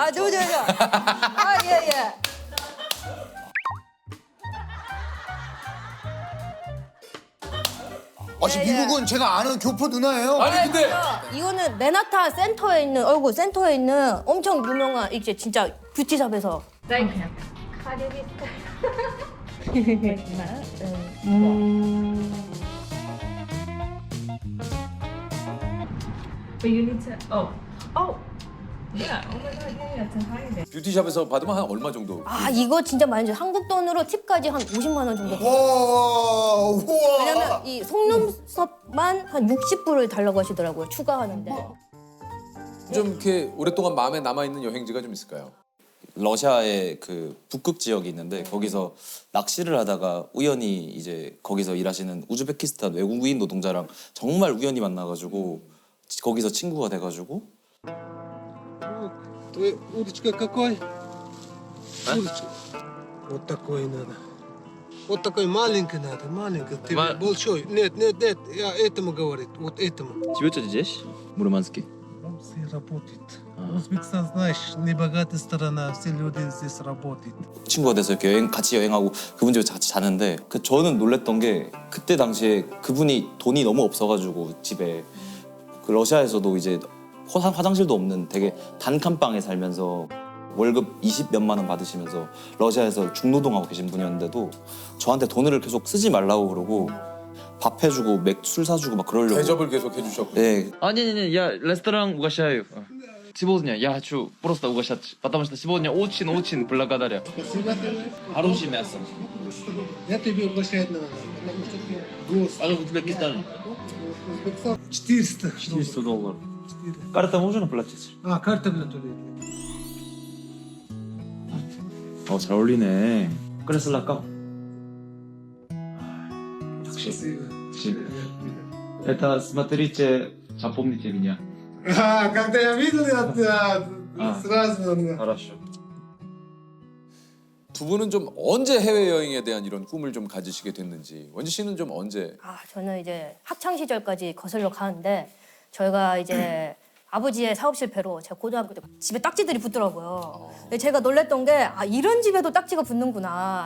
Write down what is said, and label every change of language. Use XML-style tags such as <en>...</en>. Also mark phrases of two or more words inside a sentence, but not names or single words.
<ko>아, 좋죠. 아, 예, 예. 미국은 제가 아는 교포 누나예요. 이거는 맨하탄 센터에 있는 센터에 있는 엄청 유명한 이제 진짜 뷰티샵에서.</ko> <en>But you need to. Oh. Yeah. Oh my God. Yeah, it's entirely.</en> <ko>뷰티샵에서 받으면 한 얼마 정도? 아, 이거 진짜 많이 줘. 한국 돈으로 팁까지 한 50만 원 정도. 우와. 왜냐면 이 속눈썹만 한 60불을 달라고 하시더라고요. 추가하는데. 좀 이렇게 오랫동안 마음에 남아 있는 여행지가 좀 있을까요? 러시아의 그 북극 지역이 있는데 거기서 낚시를 하다가 우연히 이제 거기서 일하시는 우즈베키스탄 외국인 노동자랑 정말 우연히 만나가지고 거기서 친구가 돼가지고.</ko> <ru>Твоя удочка какой? Удочка. Вот такой надо. Вот такой маленький надо, маленький. Ты большой. Нет, я этому говорит, вот этому. Живете здесь? Мурманске? Все работает. Узбекистан, знаешь, небогатая страна, все люди здесь работают.</ru> <ko>친구가 돼서 이렇게 같이 여행하고 그분 집에 같이 자는데 저는 놀랬던 게 그때 당시에 그분이 돈이 너무 없어가지고 집에 그 러시아에서도 이제 화장실도 없는 되게 단칸방에 살면서 월급 20몇만 원 받으시면서 러시아에서 중노동하고 계신 분이었는데도 저한테 돈을 계속 쓰지 말라고 그러고 밥 해주고 술 사주고 막 그러려고. 대접을 계속 해주셨고. 네.</ko> <ru>Не, я ресторан угощаю. Сегодня я хочу просто угощать, потому что сегодня очень благодарю. Хорошее мясо. Я тебе угощать надо, потому что ты гость. А Узбекистан? 400. $400. Карта можно платить? карта для туалета.</ru> <ko>잘 어울리네. 그래서 랄까? 역시.</ko> <ru>Это смотрите, запомните меня. Когда я видел, я сразу... Хорошо.</ru> <ko>두 분은 좀 언제 해외 여행에 대한 이런 꿈을 좀 가지시게 됐는지. 원지 씨는 좀 언제? 아, 저는 이제 학창 시절까지 거슬러 가는데 저희가 이제 아버지의 사업 실패로 제가 고등학교 때 집에 딱지들이 붙더라고요. 근데 제가 놀랬던 게 이런 집에도 딱지가 붙는구나.</ko>